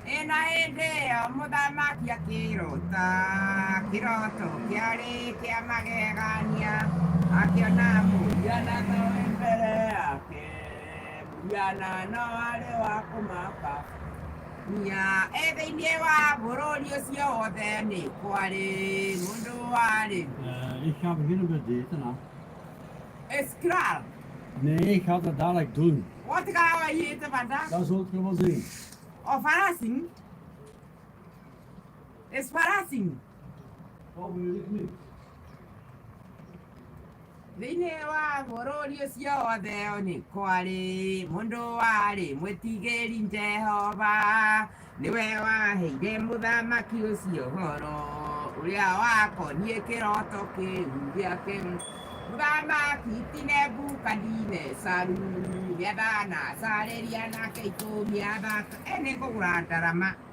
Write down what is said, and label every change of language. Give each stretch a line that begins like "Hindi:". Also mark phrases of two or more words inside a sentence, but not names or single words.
Kikuyu: Ena ende o muthamaki akirota kiroto kiari kia magegania akiona mũhiana ta wĩ mbere yake mũhiana no arĩ wa kũmaka nya thĩinĩ wa bũrũri ũcio wothe nĩ kwarĩ mũndũ warĩ
Dutch: Ik ga beginnen met daten. Hè. is klaar. Nee, ik ga dat dadelijk doen. Wat gaan we hier eten vandaag? Dat zult je wel zien. Oh, verrassing? Is verrassing. Wat wil ik nu?
Kikuyu: Thĩinĩ wa bũrũri ũcio wothe nĩ kwarĩ mũndũ warĩ mwĩtigĩri Jehova nĩwe waheire mũthamaki ũcio ũhoro ũrĩa wakoniĩ kĩroto kĩu gĩake mũthamaki ti Nebukadinezaru nĩathanacarĩria nake ikũmia thaka nĩ kũgũra ndarama